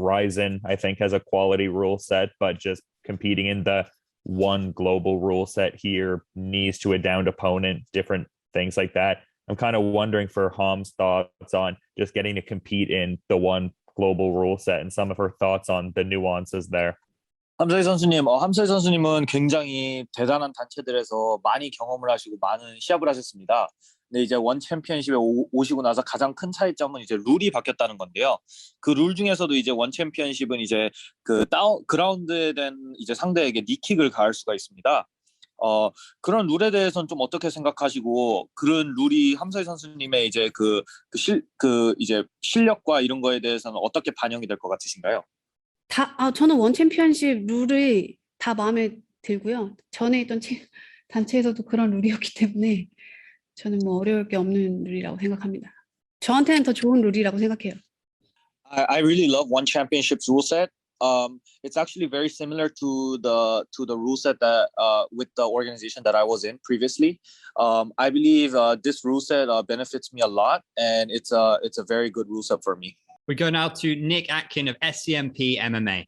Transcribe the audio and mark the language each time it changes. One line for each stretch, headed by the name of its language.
English: Ryzen, I think, has a quality rule set, but just competing in the one global rule set here, knees to a downed opponent, different things like that. I'm kind of wondering for Ham's thoughts on just getting to compete in the one global rule set and some of her thoughts on the nuances there.
Korean: 함서희 선수님, 함서희 선수님은 굉장히 대단한 단체들에서 많이 경험을 하시고 많은 시합을 하셨습니다. 근데 이제 원 챔피언십에 오시고 나서 가장 큰 차이점은 이제 룰이 바뀌었다는 건데요. 그 룰 중에서도 이제 원 챔피언십은 이제 그 그라운드에 된 이제 상대에게 니킥을 가할 수가 있습니다. 그런 룰에 대해서는 좀 어떻게 생각하시고, 그런 룰이 함서희 선수님의 이제 이제 실력과 이런 거에 대해서는 어떻게 반영이 될 것 같으신가요? 저는 원 챔피언십 룰이 다 마음에 들고요. 전에 있던 단체에서도 그런 룰이었기 때문에 저는 뭐 어려울 게 없는 룰이라고 생각합니다. 저한테는 더 좋은 룰이라고 생각해요.
English: I really love one championship's rule set. It's actually very similar to the rule set that with the organization that I was in previously. I believe this rule set benefits me a lot, and it's a very good rule set for me. We go now to Nick Atkin of SCMP MMA.